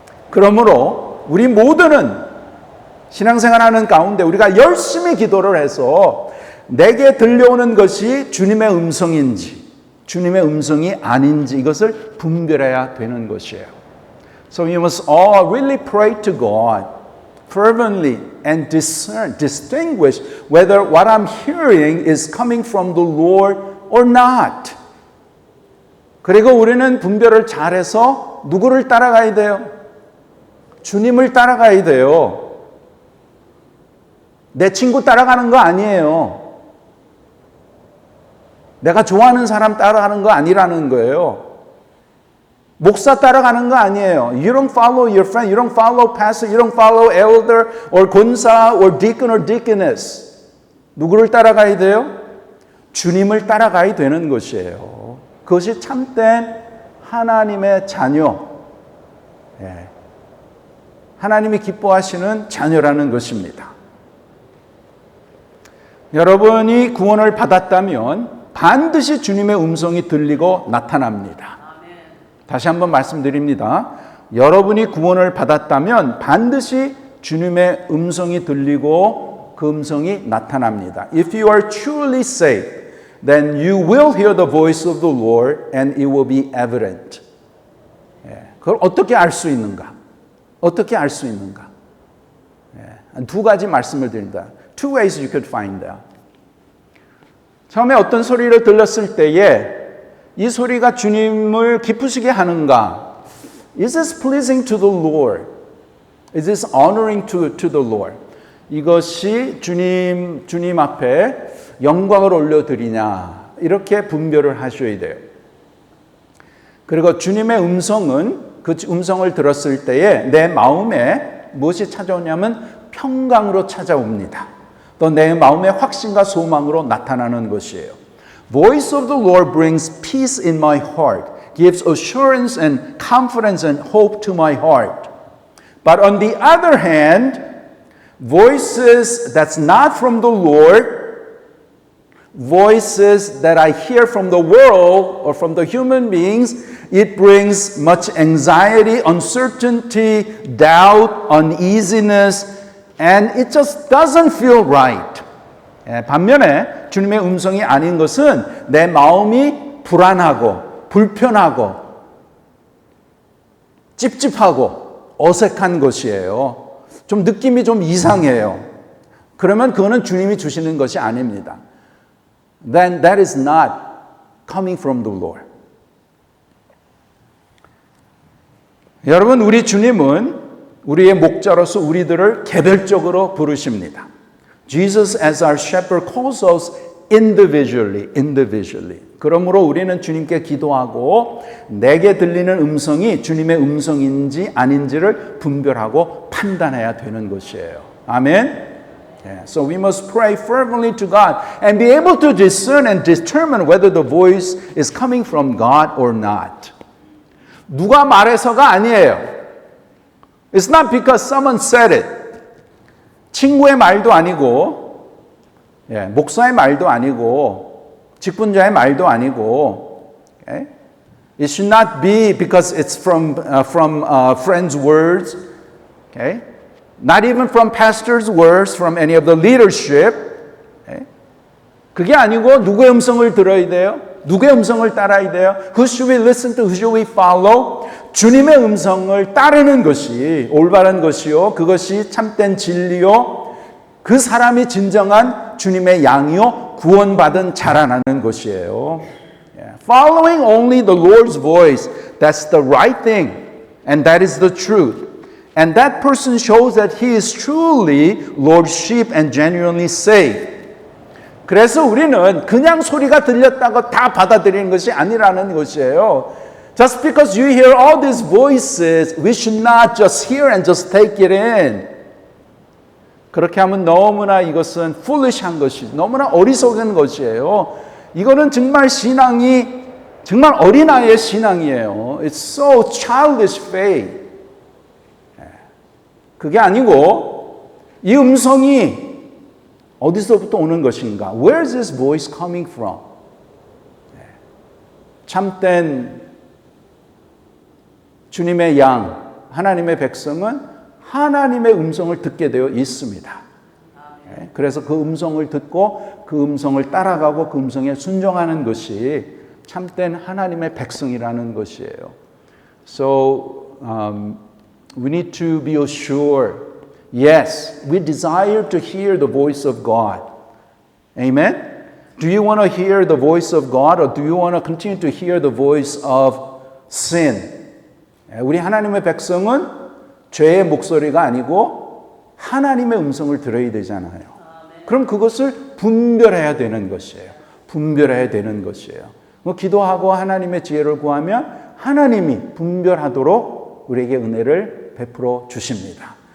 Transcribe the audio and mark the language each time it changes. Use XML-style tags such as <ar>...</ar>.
<ko>그러므로 우리 모두는 신앙생활하는 가운데 우리가 열심히 기도를 해서 내게 들려오는 것이 주님의 음성인지 주님의 음성이 아닌지 이것을 분별해야 되는 것이에요.</ko> <en>So we must all really pray to God fervently and distinguish whether what I'm hearing is coming from the Lord or not.</en> <ko>그리고 우리는 분별을 잘해서 누구를 따라가야 돼요? 주님을 따라가야 돼요. 내 친구 따라가는 거 아니에요. 내가 좋아하는 사람 따라가는 거 아니라는 거예요. 목사 따라가는 거 아니에요.</ko> <en>You don't follow your friend, you don't follow pastor, you don't follow elder or 권사 or deacon or deaconess.</en> <ko>누구를 따라가야 돼요? 주님을 따라가야 되는 것이에요. 그것이 참된 하나님의 자녀. 하나님이 기뻐하시는 자녀라는 것입니다. 여러분이 구원을 받았다면 반드시 주님의 음성이 들리고 나타납니다. 다시 한번 말씀드립니다. 여러분이 구원을 받았다면 반드시 주님의 음성이 들리고 그 음성이 나타납니다.</ko> <en>If you are truly saved, then you will hear the voice of the Lord and it will be evident.</en> <ko>그걸 어떻게 알 수 있는가? 어떻게 알 수 있는가? 두 가지 말씀을 드립니다.</ko> <en>Two ways you could find out.</en> <ko>처음에 어떤 소리를 들렸을 때에 이 소리가 주님을 기쁘시게 하는가?</ko> <en>Is this pleasing to the Lord? Is this honoring to the Lord?</en> <ko>이것이 주님 앞에 영광을 올려드리냐? 이렇게 분별을 하셔야 돼요. 그리고 주님의 음성은 그 음성을 들었을 때에 내 마음에 무엇이 찾아오냐면 평강으로 찾아옵니다. 또 내 마음의 확신과 소망으로 나타나는 것이에요.</ko> <en>Voice of the Lord brings peace in my heart, gives assurance and confidence and hope to my heart. But on the other hand, voices that's not from the Lord, voices that I hear from the world or from the human beings, it brings much anxiety, uncertainty, doubt, uneasiness, and it just doesn't feel right.</en> <ko>반면에 주님의 음성이 아닌 것은 내 마음이 불안하고 불편하고 찝찝하고 어색한 것이에요. 좀 느낌이 좀 이상해요. 그러면 그거는 주님이 주시는 것이 아닙니다.</ko> <en>Then that is not coming from the Lord.</en> <ko>여러분, 우리 주님은 우리의 목자로서 우리들을 개별적으로 부르십니다.</ko> <en>Jesus as our shepherd calls us individually.</en> <ko>그러므로 우리는 주님께 기도하고 내게 들리는 음성이 주님의 음성인지 아닌지를 분별하고 판단해야 되는 것이에요. 아멘.</ko> <en>So we must pray fervently to God and be able to discern and determine whether the voice is coming from God or not.</en> <ko>누가 말해서가 아니에요.</ko> <en>It's not because someone said it.</en> <ko>친구의 말도 아니고, 목사의 말도 아니고, 직분자의 말도 아니고,</ko> <en>okay? It should not be because it's from friends' words, okay? Not even from pastors' words, from any of the leadership. Okay?</en> <ko>그게 아니고 누구의 음성을 들어야 돼요? 누구의 음성을 따라야 돼요?</ko> <en>Who should we listen to? Who should we follow?</en> <ko>주님의 음성을 따르는 것이 올바른 것이요. 그것이 참된 진리요. 그 사람이 진정한 주님의 양이요 구원받은 자라나는 것이에요.</ko> <en>Following only the Lord's voice, that's the right thing, and that is the truth. And that person shows that he is truly Lord's sheep and genuinely saved.</en> <ko>그래서 우리는 그냥 소리가 들렸다고 다 받아들이는 것이 아니라는 것이에요.</ko> <en>Just because you hear all these voices, we should not just hear and just take it in.</en> <ko>그렇게 하면 너무나 이것은</ko> <en>foolish</en> <ko>한 것이, 너무나 어리석은 것이에요. 이거는 정말 신앙이 정말 어린아이의 신앙이에요.</ko> <en>It's so childish faith.</en> <ko>그게 아니고 이 음성이 어디서부터 오는 것인가?</ko> <en>Where is this voice coming from?</en> <ko>참된 주님의 양, 하나님의 백성은 하나님의 음성을 듣게 되어 있습니다. 그래서 그 음성을 듣고 그 음성을 따라가고 그 음성에 순종하는 것이 참된 하나님의 백성이라는 것이에요.</ko> <en>So we need to be assured. Yes, we desire to hear the voice of God. Amen? Do you want to hear the voice of God or do you want to continue to hear the voice of sin?</en> <ko>우리 하나님의 백성은 죄의 목소리가 아니고 하나님의 음성을 들어야 되잖아요. 그럼 그것을 분별해야 되는 것이에요. 분별해야 되는 것이에요. 기도하고 하나님의 지혜를 구하면 하나님이 분별하도록 우리에게 은혜를 베풀어 주십니다.</ko>